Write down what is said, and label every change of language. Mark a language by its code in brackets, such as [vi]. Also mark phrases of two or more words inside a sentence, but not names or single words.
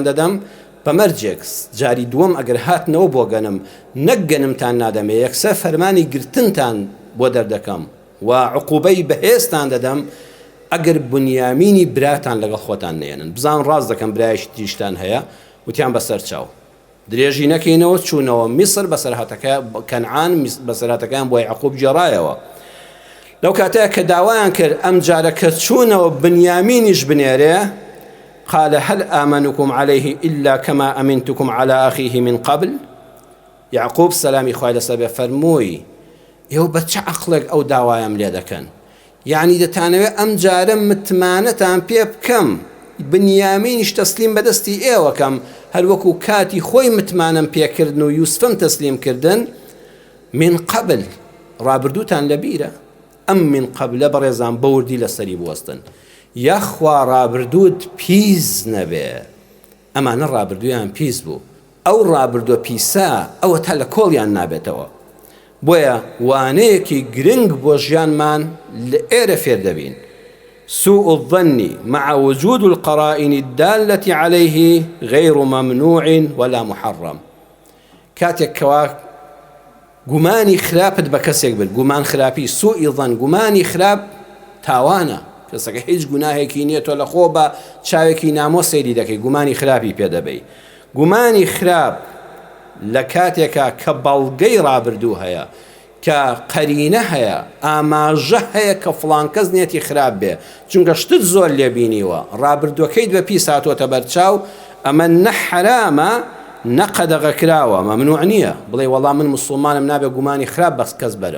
[ckb] دەدەم بەمەرجێک جاری دووەم ئەگەر هاتنەوە بۆ گەنم نەک گەنمتان نادەمێ یەکسەر فەرمانی گرتنتان بۆ دەردەکەم و عقوبەی بەهێزتان دەدەم ئەگەر بنیامینی براتان لەگەڵ خۆتان نێنن بزان ڕاست دەکەم برایشی تیشتان هەیە وتیان بەسەر چاو درێژی نەکەینەوە چوونەوە میسر بەسەرهاتەکە کەنعان بەسەرهاتەکان بۆ یعقوب جێڕایەوە لەو کاتەیە کە داوایان کرد ئەم جارە کە چوونەوە بنیامینیش بنێرێ [ar] قال هل آمنكم عليه إلا كما أمنتكم على أخيه من قبل [ckb] يعقوب سلامي خوای لەسەر بێ فەرمووی ئێوە بە چ عەقڵێک ئەو داوایم لێ دەکەن یعنی دەتانەوێت ئەم جارە متمانەتان پێ بکەم بنیامینیش تەسلیم بەدەستی ئێوەکەم هەر وەکو کاتی خۆی متمانم پێکردن و یوسفم تەسلیم کردن [ar] من قبل [ckb] ڕابردووتان لەبیرە ئەم من قبلە بەڕێزان بەوردی لەسەری بوەستن یاخوا ڕابردووت پیس نەبێ ئەمانە ڕابردوویان پیس بوو ئەو ڕابردووە پیسە ئەوە تا لە کۆڵیان نابێتەوە بۆیە وانەیەکی گرنگ بۆ ژیانمان لە ئێرە فێر دەبین [ar] سوء الظن مع وجود القرائن الدالة عليه غير ممنوع ولا محرم [ckb] كاتك كوا گومانی خراپت بە کەسێک برد، گومان خراپی [ar] سوئی ظن، [ckb] گومانی خراپ تاوانە. کەسەکە هیچ گوناهێکی نییە تۆ لە خۆ بە چاوێکی نامۆ سەیری دەکەی، گومانی خراپی پێدەبەی. گومانی خراپ لە کاتێکە کە بەڵگەی ڕابردوو هەیە، کە قەرینە هەیە، ئاماژە هەیە کە فڵان کەس نێتی خراپ بێ، چونکە شتت زۆر لێبینیوە، ڕابردووەکەیت بە پیس هاتۆتە بەرچاو، ئەمە نە حرامە نە قەدەغە کراوە، مەمنوع نییە بڵێ وەڵام من مسڵمانم نابێ گومانی خراپ بەس کەس بەرم.